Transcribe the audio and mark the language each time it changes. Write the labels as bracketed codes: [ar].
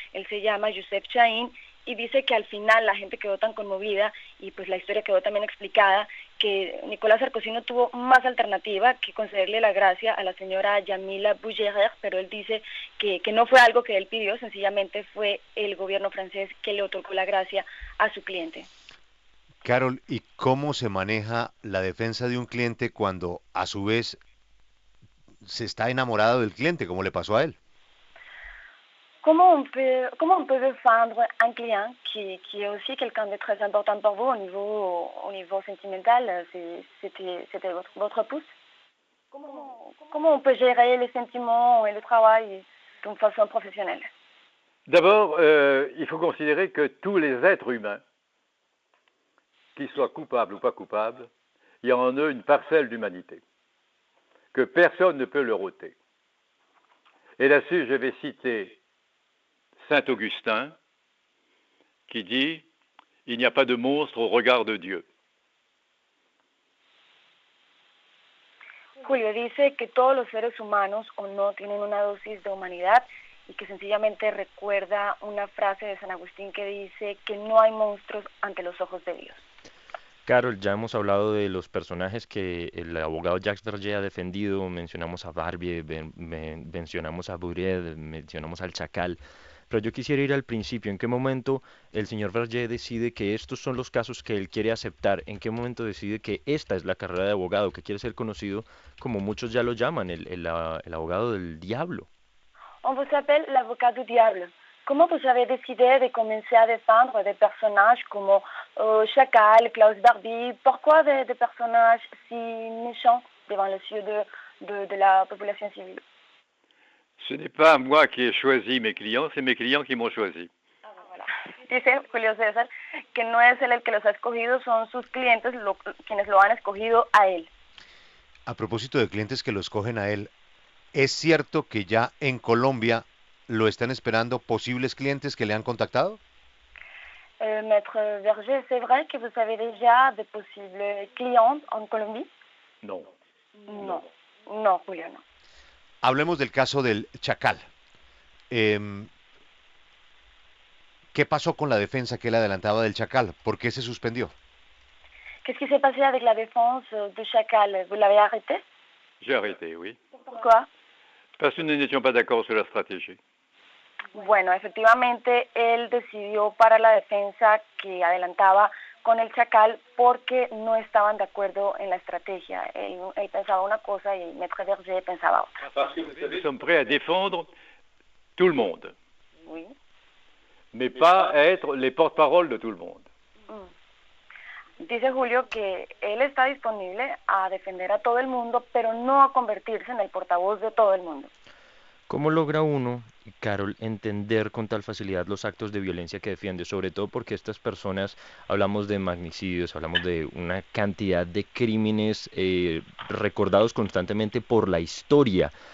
[es] Él se llama Youssef Chahine y dice que al final la gente quedó tan conmovida y pues la historia quedó también explicada que Nicolás Sarkozy no tuvo más alternativa que concederle la gracia a la señora Yamila Bouguerer, pero él dice que no fue algo que él pidió, sencillamente fue el gobierno francés que le otorgó la gracia a su cliente. Carol, ¿y cómo se maneja la defensa de un cliente cuando a su vez se está enamorado del cliente, como le pasó a él? [fr] Comment on peut défendre un client qui est aussi quelqu'un de très important pour vous au niveau sentimental? C'était votre épouse? Comment on peut gérer les sentiments et le travail d'une façon professionnelle? D'abord, il faut considérer que tous les êtres humains, qu'ils soient coupables ou pas coupables, il y a en eux une parcelle d'humanité, que personne ne peut leur ôter. Et là-dessus, je vais citer Saint Augustin, qui dit « Il n'y a pas de monstre au regard de Dieu ». [es] Julio dice que todos los seres humanos o no tienen una dosis de humanidad y que sencillamente recuerda una frase de San Agustín que dice que no hay monstruos ante los ojos de Dios. Carol, ya hemos hablado de los personajes que el abogado Jacques Verger ha defendido, mencionamos a Barbie, mencionamos a Buret, mencionamos al Chacal, pero yo quisiera ir al principio. ¿En qué momento el señor Verger decide que estos son los casos que él quiere aceptar? ¿En qué momento decide que esta es la carrera de abogado, que quiere ser conocido como muchos ya lo llaman, el abogado del diablo? [fr] On vous appelle l'avocat du diable. Comment vous avez décidé de commencer à défendre des personnages comme Chacal, Klaus Barbie? Pourquoi des personnages si méchants devant les yeux de la population civile? Ce n'est pas moi qui ai choisi mes clients, c'est mes clients qui m'ont choisi. Voilà. [es] Dice Julio César que no es él el que los ha escogido, son sus clientes quienes lo han escogido a él. A propósito de clientes que lo escogen a él, ¿es cierto que ya en Colombia lo están esperando posibles clientes que le han contactado? [fr] Maître Verger, c'est vrai que vous avez déjà de possibles clients en Colombie? Non. [es] No, Julio, no. Hablemos del caso del Chacal. ¿Qué pasó con la defensa que él adelantaba del Chacal? ¿Por qué se suspendió? [fr] Qu'est-ce qui s'est passé avec la défense de Chacal? Vous l'avez arrêté? J'ai arrêté, oui. Pourquoi? Parce que nous n'étions pas d'accord sur la stratégie. [es] Bueno, efectivamente, él decidió para la defensa que adelantaba con el Chacal porque no estaban de acuerdo en la estrategia. Él pensaba una cosa y Maître Verger pensaba otra. [fr] Parce que nous sommes prêts à défendre tout le monde, Oui. mais pas à être les porte-parole de tout le monde. [es] Dice Julio que él está disponible a defender a todo el mundo, pero no a convertirse en el portavoz de todo el mundo. ¿Cómo logra uno, Carol, entender con tal facilidad los actos de violencia que defiende? Sobre todo porque estas personas, hablamos de magnicidios, hablamos de una cantidad de crímenes recordados constantemente por la historia.